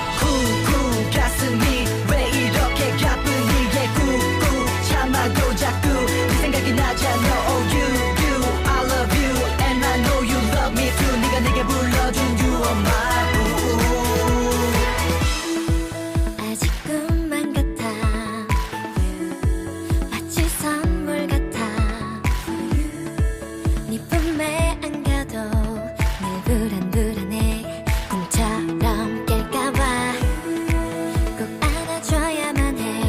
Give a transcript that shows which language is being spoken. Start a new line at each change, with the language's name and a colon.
Korean: 쿵쿵 가슴이 왜 이렇게 가뿐히 쿵쿵 참아도 자꾸 네 생각이 나잖아.
English: Oh you I love you and I know you love me too.
Korean: 네가 내게 불러준
English: you are my boo.
Korean: 아직 꿈만 같아 마치 선물 같아 네 품에 안겨도 늘 불안불안해 꿈처럼 깰까봐 꼭 안아줘야만 해